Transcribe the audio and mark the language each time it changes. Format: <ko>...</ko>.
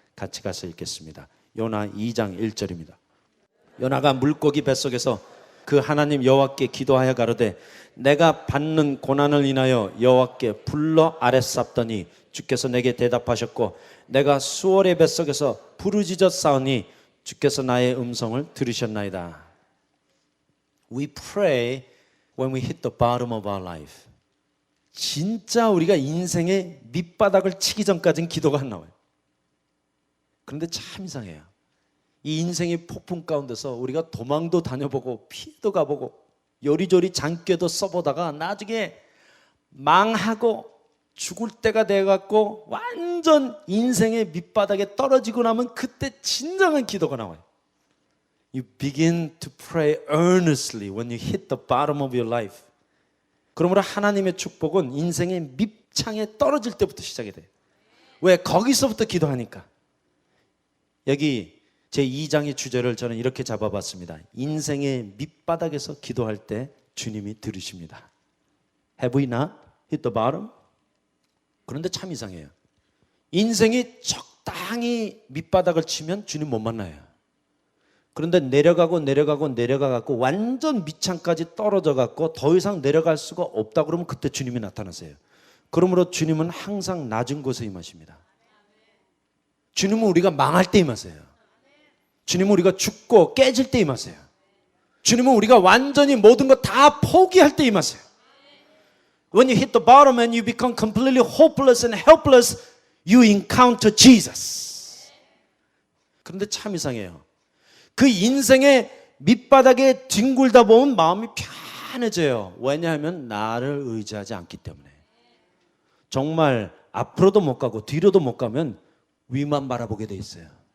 <ko>같이 가서 읽겠습니다. 요나 2장 1절입니다. 요나가 물고기 뱃속에서 그 하나님 여호와께 기도하여 가로되 내가 받는 고난을 인하여 여호와께 불러 아뢰쌌더니 주께서 내게 대답하셨고 내가 수월의 뱃속에서 부르짖어 싸우니 주께서 나의 음성을 들으셨나이다.</ko> <en>We pray when we hit the bottom of our life.</en> <ko>진짜 우리가 인생의 밑바닥을 치기 전까지는 기도가 안 나와요. 그런데 참 이상해요. 이 인생의 폭풍 가운데서 우리가 도망도 다녀보고 피해도 가보고 요리조리 장꾀도 써보다가 나중에 망하고 죽을 때가 돼갖고 완전 인생의 밑바닥에 떨어지고 나면 그때 진정한 기도가 나와요.</ko> <en>You begin to pray earnestly when you hit the bottom of your life.</en> <ko>그러므로 하나님의 축복은 인생의 밑창에 떨어질 때부터 시작이 돼요. 왜? 거기서부터 기도하니까. 여기 제2장의 주제를 저는 이렇게 잡아봤습니다. 인생의 밑바닥에서 기도할 때 주님이 들으십니다.</ko> <en>Have we not hit the bottom?</en> <ko>그런데 참 이상해요. 인생이 적당히 밑바닥을 치면 주님 못 만나요. 그런데 내려가고 완전 밑창까지 떨어져 갖고 더 이상 내려갈 수가 없다 그러면 그때 주님이 나타나세요. 그러므로 주님은 항상 낮은 곳에 임하십니다. 주님은 우리가 망할 때 임하세요. 주님은 우리가 죽고 깨질 때 임하세요. 주님은 우리가 완전히 모든 거 다 포기할 때 임하세요.</ko> <en>When you hit the bottom and you become completely hopeless and helpless, you encounter Jesus.</en> <ko>그런데 참 이상해요. 그 인생의 밑바닥에 뒹굴다 보면 마음이 편해져요. 왜냐하면 나를 의지하지 않기 때문에. 정말 앞으로도 못 가고 뒤로도 못 가면 위만 바라보게 돼 있어요.</ko>